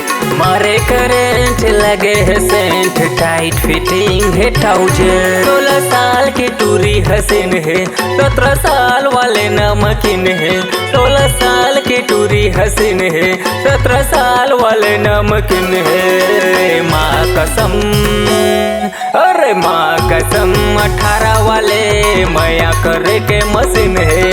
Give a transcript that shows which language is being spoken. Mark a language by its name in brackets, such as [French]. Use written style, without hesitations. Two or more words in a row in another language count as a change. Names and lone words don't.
[Chhattisgarhi] मारे करंट लगे है सेंट, [English] tight fitting [Chhattisgarhi] है ट्राउजर। 16 साल की टूरी हसीन है, 17 साल वाले नमकीन है, 16 साल की टूरी हसीन है, 17 साल वाले नमकीन है। माँ कसम, अरे माँ कसम 18 वाले मया करे के मशीन है।